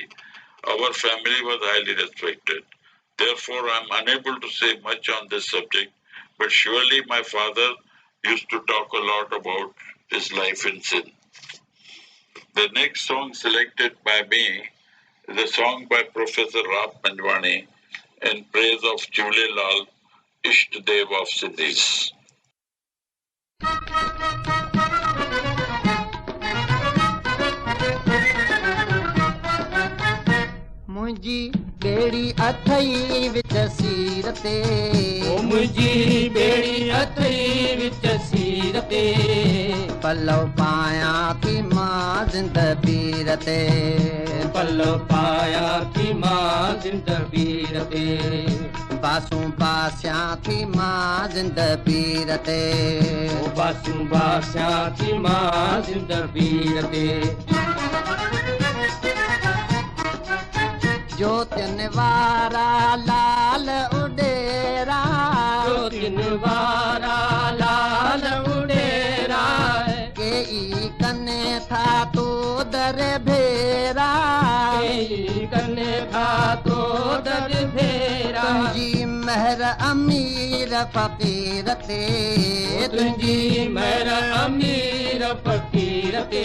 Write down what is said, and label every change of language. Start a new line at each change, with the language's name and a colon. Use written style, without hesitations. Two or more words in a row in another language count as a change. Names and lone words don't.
English: Our family was highly respected. Therefore, I am unable to say much on this subject, but surely my father used to talk a lot about his life in Sindh. The next song selected by me is a song by Professor Ram Daryani in praise of Jhulelal, Ishta Dev of Sindhis.
Sindhi: मुंहिंजी बेड़ी अथई विच सीर ते मुंहिंजी बेड़ी अथई विच सीर ते पलव पायां थी मां ज़िंद पीर ते पलव पायां थी मां ज़िंद पीर ते बासूं बासियां थी मां ज़िंद पीर ते बासूं बासियां थी मां ज़िंद पीर ते ज्योतिन वारा लाल उडेरा ज्योतिन वारा लाल उडेरा केई कने था तो दर भेरा कने था तो दर भेरा तुंहिंजी महर अमीर फ़क़ीर ते तुंहिंजी महर अमीर फ़क़ीर ते